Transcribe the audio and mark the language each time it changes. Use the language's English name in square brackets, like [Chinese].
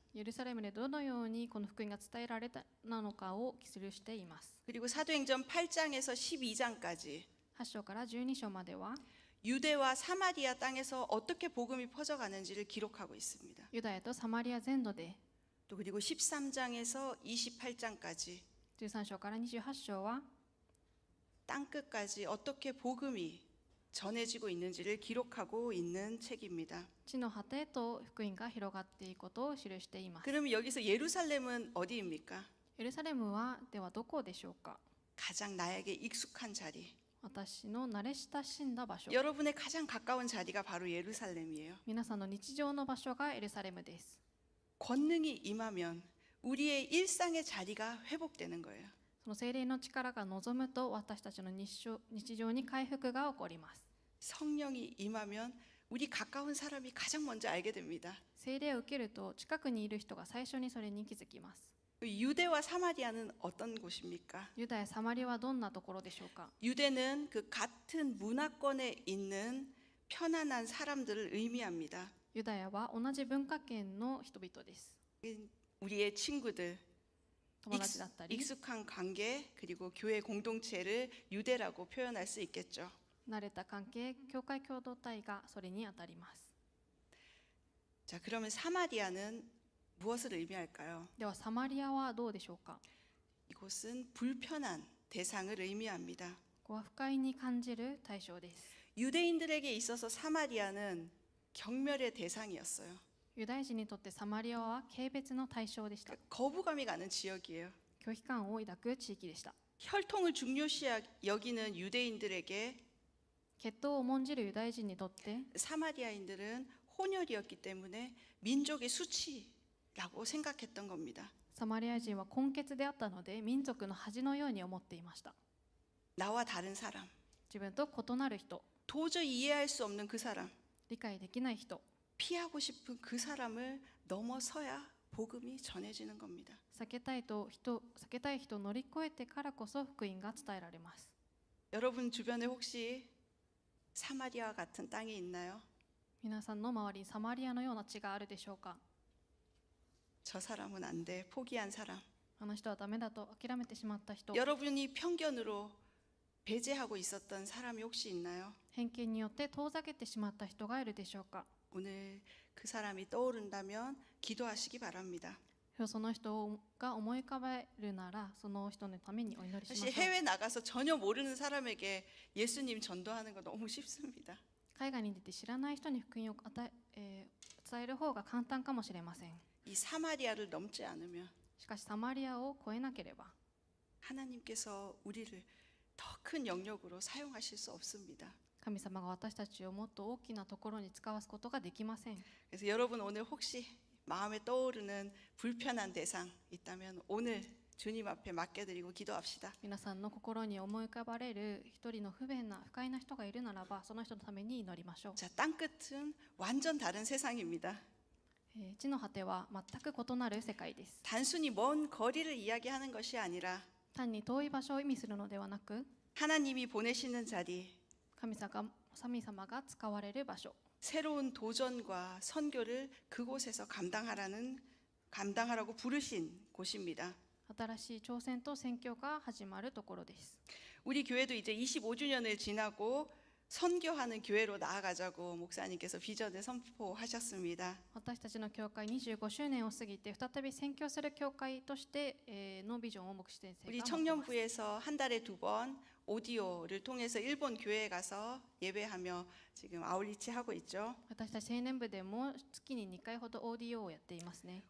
[Japanese] エルサレムでどのようにこの福音が伝えられたのかを記しています。 [Korean] 그리고 사도행전 8장에서 12장까지 [Japanese] 8章から12章までは、 [Korean] 유대와 사마리아 땅에서 어떻게 복음이 퍼져가는지를 기록하고 있습니다. [Japanese] ユダヤとサマリア全土で、 [Korean] 또 그리고 13장에서 28장까지 [Japanese] 13章から28章は [Korean] 땅끝까지 어떻게 복음이 전해지고 있는지를 기록하고 있는 책입니다. [Japanese] 地の果てと福音が広がっていくことを記しています。 [Korean] 그러면 여기서 예루살렘은 어디입니까? [Japanese] エルサレムはではどこでしょうか？ [Korean] 가장 나에게 익숙한 자리. [Japanese] 私の慣れ親しんだ場所。 [Korean] 여러분의 가장 가까운 자리가 바로 예루살렘이에요. [Japanese] 皆さんの日常の場所がエルサレムです。 [Korean] 권능이 임하면 우리의 일상의 자리가 회복되는 거예요. [Japanese] その聖霊の力が望むと私たちの日常に回復が起こります。 [Korean] 성령이 임하면 우리 가까운 사람이 가장 먼저 알게 됩니다. [Japanese] 聖霊を受けると近くにいる人が最初にそれに気づきます。 [Korean] 유대와 사마리아는 어떤 곳입니까? [Japanese] ユダヤ、サマリアはどんなところでしょうか？ [Korean] 유대는 그 같은 문화권에 있는 편안한 사람들을 의미합니다. [Japanese] ユダヤは同じ文化圏の人々です。 [Korean] 우리의 친구들, [Japanese] 友達だったり、 [Korean] 익숙한 관계 그리고 교회 공동체를 유대라고 표현할 수 있겠죠. [Japanese] 慣れた関係、教会共同体がそれにあたります。 [Korean] 자, 그러면 사마리아는 무엇을 의미할까요? [Japanese] ではサマリアはどうでしょうか？ [Korean] 이곳은 불편한 대상을 의미합니다. [Japanese] ここは不快に感じる対象です。 [Korean] 유대인들에게 있어서 사마리아는 경멸의 대상이었어요. [Japanese] ユダヤ人にとってサマリアは軽蔑の対象でした。 [Korean] 거부감이 가는 지역이에요. [Japanese] 拒否感を抱く地域でした。 [Korean] 혈통을 중요시 여기는 유대인들에게 [Japanese] 血統を重んじるユダヤ人にとって、 [Korean] 사마리아인들은 혼혈이었기 때문에 민족의 수치라고 생각했던 겁니다. [Japanese] サマリア人は根血であったので民族の恥のように思っていました。 [Korean] 나와 다른 사람, [Japanese] 自分と異なる人、 [Korean] 도저히 이해할 수 없는 그 사람, [Japanese] 理解できない人、 [Korean] 피하고 싶은 그 사람을 넘어서야 복음이 전해지는 겁니다. [Japanese] 避けたい人を乗り越えてからこそ福音が伝えられます。 [Korean] 여러분 주변에 혹시 사마리아 같은 땅이 있나요? [Japanese] 皆さんの周りにサマリアのような地があるでしょうか？ [Korean] 저 사람은 안 돼, 포기한 사람. [Japanese] あの人はダメだと諦めてしまった人、 [Korean] 여러분이 편견으로 배제하고 있었던 사람이 혹시 있나요? [Japanese] 偏見によって遠ざけてしまった人がいるでしょうか？ [Korean] 오늘 그 사람이 떠오른다면 기도하시기 바랍니다. [Japanese] その人が思い浮かべるならその人のためにお祈りしま [Korean] 사실 [Japanese] しょう。 [Korean] 해외 나가서 전혀 모르는 사람에게 예수님 전도하는 거 너무 쉽습니다. [Japanese] 海外に出て知らない人に福音を伝える方が簡単かもしれません。 [Korean] 이 사마리아를 넘지 않으면 [Japanese] しかしサマリアを越えなければ [Korean] 하나님께서 우리를 더 큰 영역으로 사용하실 수 없습니다. [Japanese] 神様が私たちをもっと大きなところに使わすことができません。 [Korean] 그래서 여러분 오늘 혹시 마음에 떠오르는 불편한 대상 있다면 오늘 주님 앞에 맡겨드리고 기도합시다. [Japanese] 皆さんの心に思い浮かばれる一人の不便な不快な人がいるならば、その人のために祈りましょう。 [Korean] 자, 땅끝은 완전 다른 세상입니다. [Japanese] 地の果ては全く異なる世界です。 [Korean] 단순히 먼 거리를 이야기하는 것이 아니라 [Japanese] 単に遠い場所を意味するのではなく、 [Korean] 하나님이 보내시는 자리, [Japanese] 神様が使われる場所、 [Korean] 새로운 도전과 선교를 그곳에서 감당하라고 부르신 곳입니다. [Japanese] 新しい挑戦と宣教が始まるところです。 [Korean] 우리 교회도 이제 25주년을 지나고 선교하는 교회로 나아가자고 목사님께서 비전을 선포하셨습니다. [Japanese] 私たちの教会25周年を過ぎて再び宣教する教会として、のビジョンを牧師先生が [Korean] 우리 [Japanese] 持っています。 [Korean] 청년부에서 한 달에 2번 오디오를 통해서 일본 교회에 가서 예배하며 지금 아울리치 하고 있죠. [Japanese] 私たち青年部でも月に2回ほどオーディオをやっていますね。